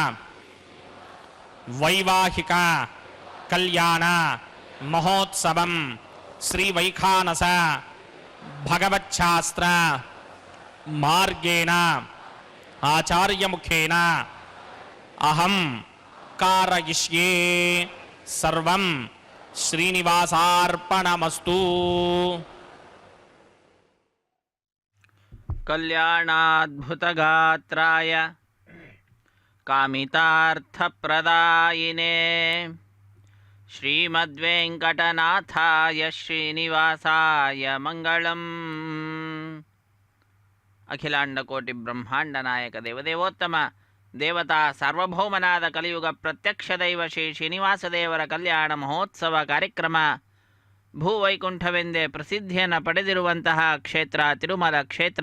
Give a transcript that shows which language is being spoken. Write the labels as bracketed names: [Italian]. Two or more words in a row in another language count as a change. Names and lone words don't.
[Sanskrit] వైవాహిక కళ్యాణ మహోత్సవం శ్రీ వైఖానస భగవచ్ఛాస్త్ర మార్గేణ ఆచార్యముఖేన అహం కారయిష్యే. సర్వం శ్రీనివాసార్పణమస్తు. कल्याणाद्भुतगात्राय कामितार्थप्रदायिने श्रीमद्वेङ्कटनाथाय श्रीनिवासाय मङ्गलम्। [Kannada] ಅಖಿಲಾಂಡಕೋಟಿ ಬ್ರಹ್ಮಾಂಡ ನಾಯಕ ದೇವದೇವೋತ್ತಮ ದೇವತಾ ಸಾರ್ವಭೌಮನಾದ ಕಲಿಯುಗ ಪ್ರತ್ಯಕ್ಷ ದೈವ ಶ್ರೀ ಶ್ರೀನಿವಾಸ ದೇವರ ಕಲ್ಯಾಣ ಮಹೋತ್ಸವ ಕಾರ್ಯಕ್ರಮ ಭೂವೈಕುಂಠವೆಂದೇ ಪ್ರಸಿದ್ಧಿಯನ್ನು ಪಡೆದಿರುವಂತಹ ಕ್ಷೇತ್ರ ತಿರುಮಲ ಕ್ಷೇತ್ರ.